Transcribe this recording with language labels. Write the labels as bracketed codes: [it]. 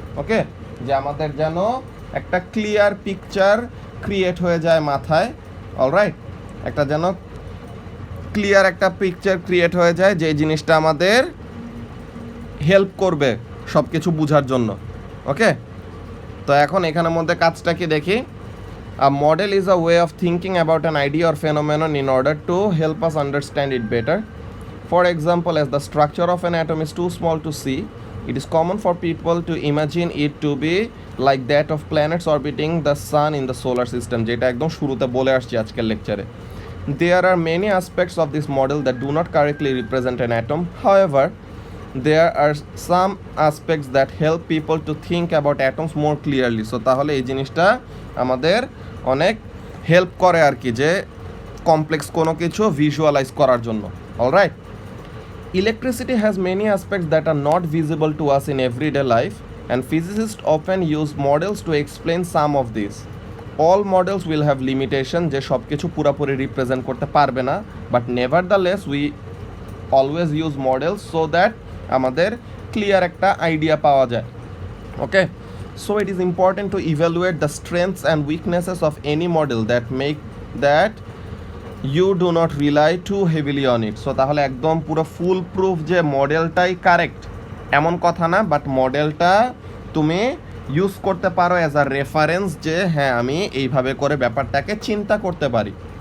[bn] ওকে, যে আমাদের যেন একটা ক্লিয়ার পিকচার ক্রিয়েট হয়ে যায় মাথায়। অলরাইট, একটা যেন ক্লিয়ার একটা পিকচার ক্রিয়েট হয়ে যায়, যে জিনিসটা আমাদের হেল্প করবে সব কিছু বোঝার জন্য। ওকে, তো এখন এখানের মধ্যে কাজটা কি দেখি। [en] A model is a way of thinking about an idea or phenomenon in order to help us understand it better. For example, as the structure of an atom is too small to see, it is common for people to imagine it to be like that of planets orbiting the sun in the solar system, [bn] যেটা একদম শুরুতে বলে আসছি আজকের লেকচারে। [en] There are many aspects of this model that do not correctly represent an atom. However, there are some aspects that help people to think about atoms more clearly. [bn] So তাহলে এই জিনিসটা আমাদের অনেক হেল্প করে আর কি, যে কমপ্লেক্স কোনো কিছু ভিজুয়ালাইজ করার জন্য। [en] Alright, electricity has many aspects that are not visible to us in everyday life, and physicists often use models to explain some of these. All models will have limitation, [bn] যে সব কিছু পুরোপুরি represent করতে পারবে না, [en] but nevertheless we always use models so that [bn] আমাদের clear একটা idea পাওয়া যায়। [en] Okay, so it is important to evaluate the strengths and weaknesses of any model that make that you do not rely too heavily on it. [bn] So তাহলে একদম পুরো full proof যে মডেলটাই correct এমন কথা না, বাট মডেলটা তুমি ইউজ করতে পারো অ্যাজ আ রেফারেন্স, যে হ্যাঁ আমি এইভাবে করে ব্যাপারটাকে চিন্তা করতে পারি।